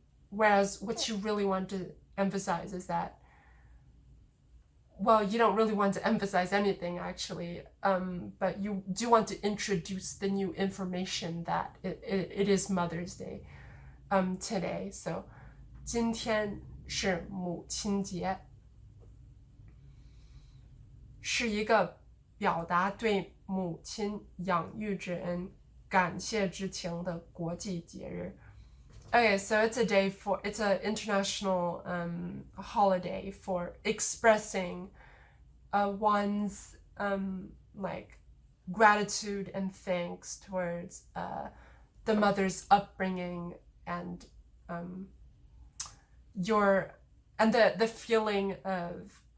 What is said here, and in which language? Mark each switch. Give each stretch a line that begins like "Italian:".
English: Whereas what you really want to emphasize is that, well, you don't really want to emphasize anything actually, but you do want to introduce the new information that it is Mother's Day today.
Chinese: So 今天是母亲节，是一个表达对母亲养育之恩感谢之情的国际节日。
English: Okay, so it's an international holiday for expressing one's like gratitude and thanks towards the mother's upbringing and the feeling of